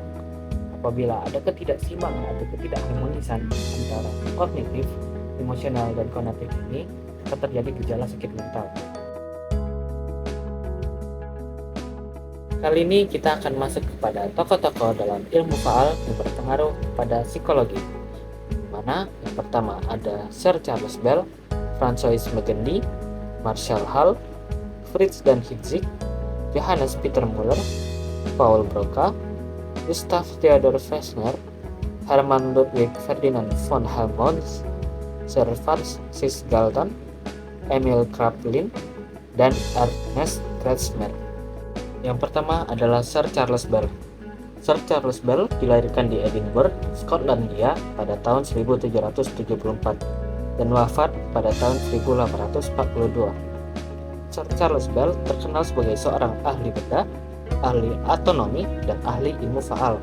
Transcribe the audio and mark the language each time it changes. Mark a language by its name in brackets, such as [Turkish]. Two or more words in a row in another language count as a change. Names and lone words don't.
[Indonesian] Apabila ada ketidakseimbangan atau ketidakharmonisan antara kognitif, emosional, dan konatif ini, akan terjadi gejala sakit mental. Kali ini kita akan masuk kepada tokoh-tokoh dalam ilmu faal yang berpengaruh pada psikologi. Mana yang pertama ada Sir Charles Bell, Francois Magendie, Marshall Hall, Fritz von Hitzig, Johannes Peter Muller, Paul Broca, Gustav Theodor Fechner, Hermann Ludwig Ferdinand von Helmholtz, Sir Francis Galton, Emil Kraepelin, dan Ernest Kretschmer. Yang pertama adalah Sir Charles Bell. Sir Charles Bell dilahirkan di Edinburgh, Skotlandia pada tahun 1774 dan wafat pada tahun 1842. Sir Charles Bell terkenal sebagai seorang ahli bedah, ahli autonomi, dan ahli ilmu faal.